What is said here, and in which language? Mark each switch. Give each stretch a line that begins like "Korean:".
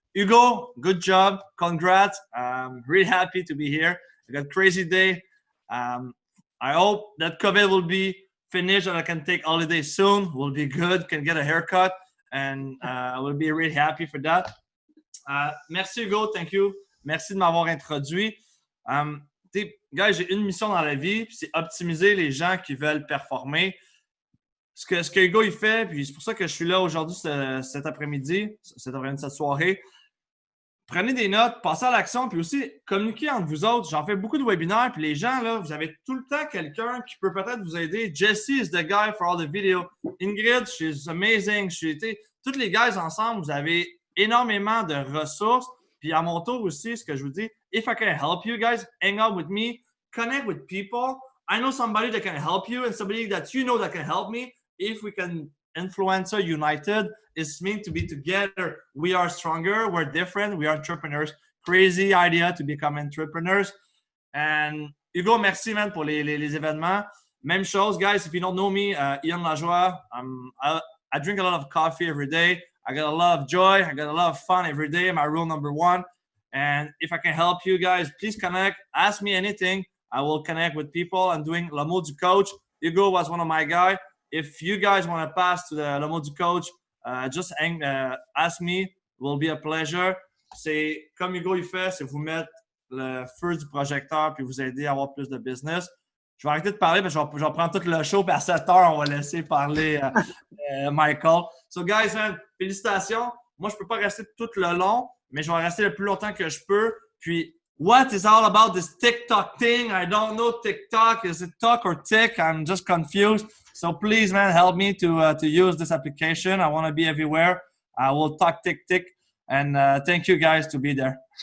English: Hugo, good job. Congrats. Really happy to be here. I got crazy day. I hope that COVID will be finished and I can take holiday soon. Will be good. Can get a haircut, and I will be really happy for that.
French: Merci
English: Hugo, thank you.
French: Merci de m'avoir introduit. Guys, j'ai une mission dans la vie, c'est optimiser les gens qui veulent performer. Ce que Hugo il fait, puis c'est pour ça que je suis là aujourd'hui cet après-midi, cette soirée. Prenez des notes, passez à l'action, puis aussi communiquez entre vous autres. J'en fais beaucoup de webinaires, puis les gens, là, vous avez tout le temps quelqu'un qui peut peut-être vous aider.
English: Jesse is the guy for all the video. Ingrid, she's amazing.
French: Tous les guys ensemble, vous avez énormément de ressources. Puis à mon tour aussi, ce que je vous dis,
English: if I can help you guys, hang out with me, connect with people. I know somebody that can help you and somebody that you know that can help me. If we can influencer united, it's meant to be together. We are stronger. We're different. We are entrepreneurs. Crazy idea to become entrepreneurs. And
French: Hugo, merci, man, pour les événements. Même chose, guys.
English: If you don't know me, Yann Lajoie. I drink a lot of coffee every day. I got a lot of joy. I got a lot of fun every day. My rule number one. And if I can help you guys, please connect. Ask me anything. I will connect with people. I'm doing Le Mot du Coach. Hugo was one of my guys. If you guys want to pass to the Le Mot du Coach, just ask me. It will be a pleasure.
French: C'est comme Hugo il fait, c'est vous mettre le feu du projecteur puis vous aider à avoir plus de business. Je vais arrêter de parler, mais je vais prendre tout le show, puis à 7 heures, on va laisser parler Michael.
English: So guys, man,
French: félicitations. Moi, je peux pas rester tout le long, mais je vais rester le plus longtemps que je peux. Puis,
English: what is all about this TikTok thing? I don't know TikTok. Is it talk or tick? I'm just confused. So please, man, help me to use this application. I want to be everywhere. I will talk tick. And thank you guys to be there.